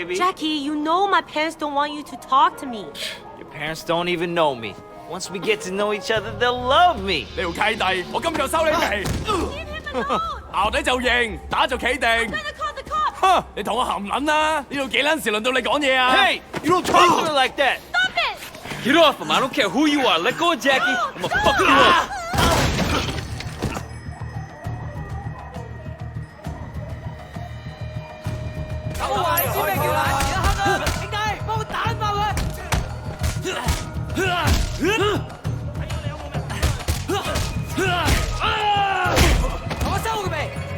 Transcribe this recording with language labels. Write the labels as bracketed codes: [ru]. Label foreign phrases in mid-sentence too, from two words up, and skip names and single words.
[en] Jackie, you know my parents don't want you to talk to me. Your parents don't even know me. Once we get to know each other, they'll love me. [yue] 呢條契弟，我今日就收你皮。淆底就認，打就企定。哼，你同我含撚啦！呢度幾撚時輪到你講嘢啊 [en] Hey, you don't talk to me like that. Stop it! Get off him. I don't care who you are. Let go of Jackie. I'm gonna fuck you up. [yue] 我話你知咩叫爛而家黑啊！兄弟，幫我打爆佢！同我收佢未？